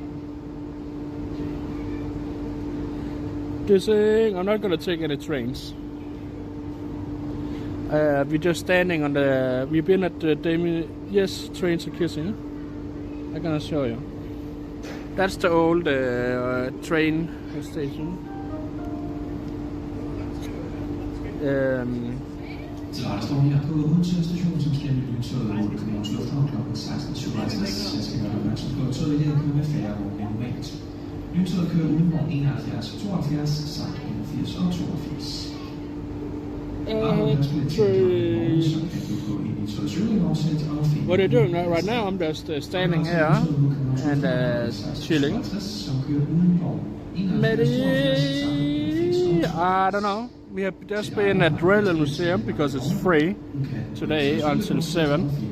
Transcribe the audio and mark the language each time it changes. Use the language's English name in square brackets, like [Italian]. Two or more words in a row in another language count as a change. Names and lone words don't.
[English] I'm not gonna take any trains. We're just standing on the. We've been at the yes, trains are kissing. I'm gonna show you. That's the old train station. [Danish] Så der står her på Odense station, som skal med lyntoget over Københavns Lufthavn kl. 16.57. Jeg skal gøre opmærksom på, at toget her kører med færre vogne end normalt. Lyntoget kører uden vogn 71, 72, samt 81 og 82. [English] What are you doing right now? I'm just standing here and chilling. Maybe, I don't know. We have just been at Railway Museum because it's free today until 7.